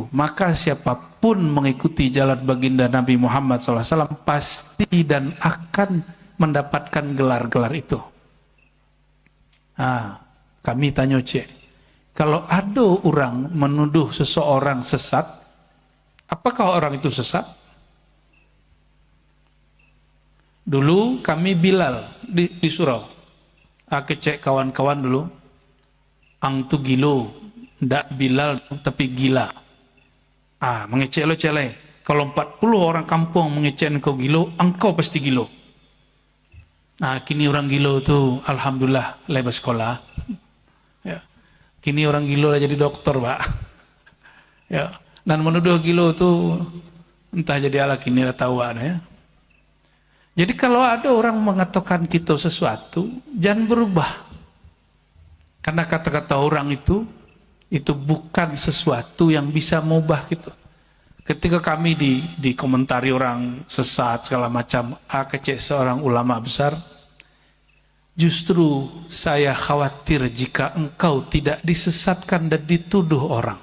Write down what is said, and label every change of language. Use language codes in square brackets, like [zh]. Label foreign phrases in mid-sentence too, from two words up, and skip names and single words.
[id] Maka siapapun mengikuti jalan baginda Nabi Muhammad SAW pasti dan akan mendapatkan gelar-gelar itu. Kami tanya cek, kalau ada orang menuduh seseorang sesat, apakah orang itu sesat? Dulu kami Bilal di surau. Cek kawan-kawan dulu. [min] Ang tu gilo, ndak Bilal tapi gila. Mengecek lo cele. Kalau 40 orang kampung mengecek engkau gilo, engkau pasti gilo. Kini orang gilo tu alhamdulillah lepas sekolah. [id] Ya. [min] Kini orang gilo lah jadi dokter, Pak. [id] Ya. [min] Dan menuduh gilo tu entah jadi ala kini dah tahu ya. [id] Jadi kalau ada orang mengatakan kita sesuatu, jangan berubah. Karena kata-kata orang itu bukan sesuatu yang bisa mengubah gitu. Ketika kami dikomentari orang sesat segala macam, kecek seorang ulama besar, justru saya khawatir jika engkau tidak disesatkan dan dituduh orang.